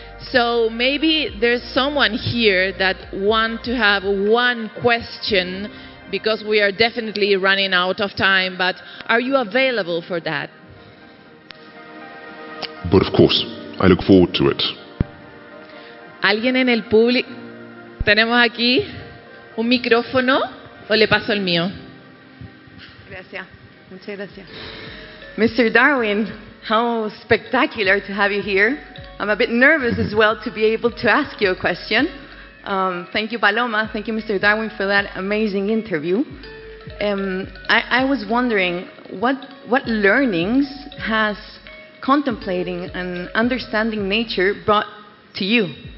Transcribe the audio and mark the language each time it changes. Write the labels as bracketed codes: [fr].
[en] So maybe there's someone here that want to have one question, because we are definitely running out of time, but are you available for that? But of course, I look forward to it. [es] ¿Alguien en el público? ¿Tenemos aquí un micrófono o le paso el mío? Gracias. Muchas gracias. Mr. [en] Darwin, how spectacular to have you here. I'm a bit nervous as well to be able to ask you a question. Thank you, Paloma. Thank you, Mr. Darwin, for that amazing interview. I was wondering, what learnings has contemplating and understanding nature brought to you?